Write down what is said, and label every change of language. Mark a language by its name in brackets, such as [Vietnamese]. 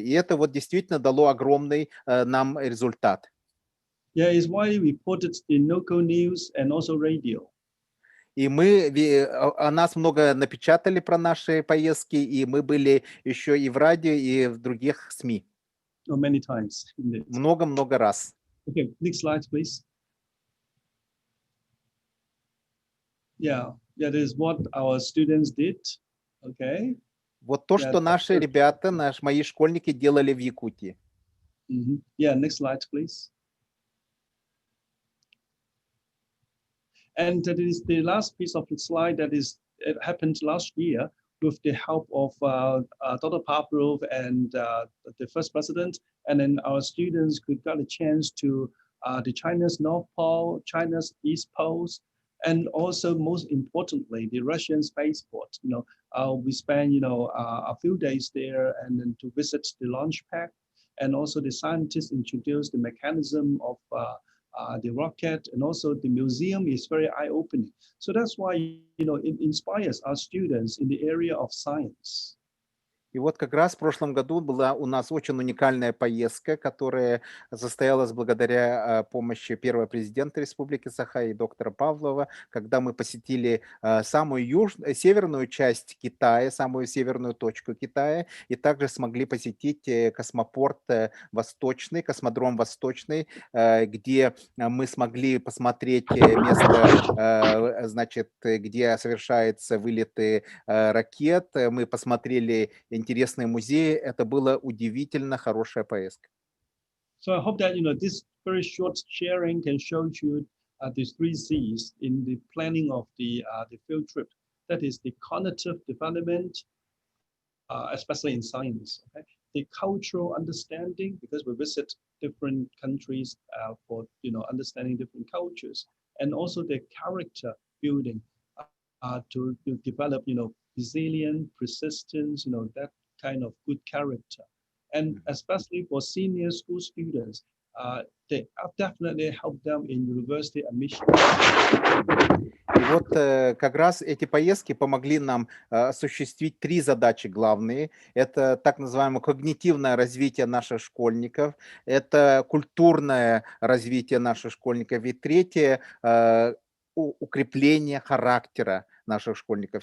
[Russian] И это вот действительно дало огромный нам результат. [English] Yeah, it's why we reported in local news and also radio. [Russian] И мы, о нас много напечатали про наши поездки, и мы были еще и в радио, и в других СМИ. [English] Many times. Indeed. [Russian] Много-много раз. [English] Okay, next slide, please. Yeah, that is what our students did. Okay. [Russian] Вот то, [English] Yeah, [Russian] что наши ребята, мои школьники делали в Якутии. [English] Yeah, next slide, please. And that is the last piece of the slide that is it happened last year with the help of Dr. Pavlov and the first president, and then our students could get a chance to the China's North Pole, China's East Poles, and also most importantly, the Russian spaceport. We spent a few days there and then to visit the launch pad, and also the scientists introduced the mechanism of the rocket, and also the museum is very eye-opening. So that's why it inspires our students in the area of science. [Russian] И вот как раз в прошлом году была у нас очень уникальная поездка, которая состоялась благодаря помощи первого президента Республики Саха и доктора Павлова, когда мы посетили самую северную часть Китая, самую северную точку Китая, и также смогли посетить космопорт Восточный, космодром Восточный, где мы смогли посмотреть место, значит, где совершаются вылеты ракет. Мы посмотрели интересные музеи. Это была удивительно хорошая поездка. [English] So I hope that this very short sharing can show you the 3 C's in the planning of the field trip. That is the cognitive development, especially in science. Okay? The cultural understanding, because we visit different countries for understanding different cultures, and also the character building to develop resilience, persistence, that kind of good character. And especially for senior school students, they definitely help them in university admission. [Russian] И вот как раз эти поездки помогли нам осуществить 3 задачи главные. Это так называемое когнитивное развитие наших школьников, это культурное развитие наших школьников, и третье укрепление характера наших школьников.